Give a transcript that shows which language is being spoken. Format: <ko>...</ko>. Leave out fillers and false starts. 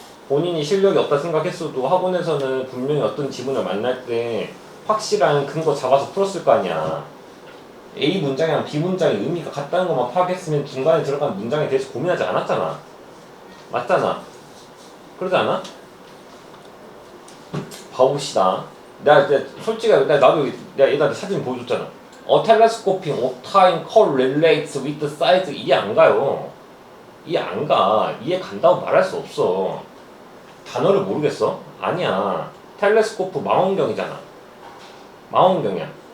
<ko>본인이 실력이 없다 생각했어도 학원에서는 분명히 어떤 지문을 만날 때 확실한 근거 잡아서 풀었을 거 아니야. A 문장이랑 B 문장의 의미가 같다는 것만 파악했으면 중간에 들어간 문장에 대해서 고민하지 않았잖아. 맞잖아. 그러지 않아? 봐봅시다. 솔직히 나도 얘한테 사진 보여줬잖아.</ko> <en>telescoping of time correlates with the size.</en> <ko>이해 안 가요. 이해 안 가. 이해 간다고 말할 수 없어. 단어를 모르겠어? 아니야. 텔레스코프 망원경이잖아. 망원경이야.</ko>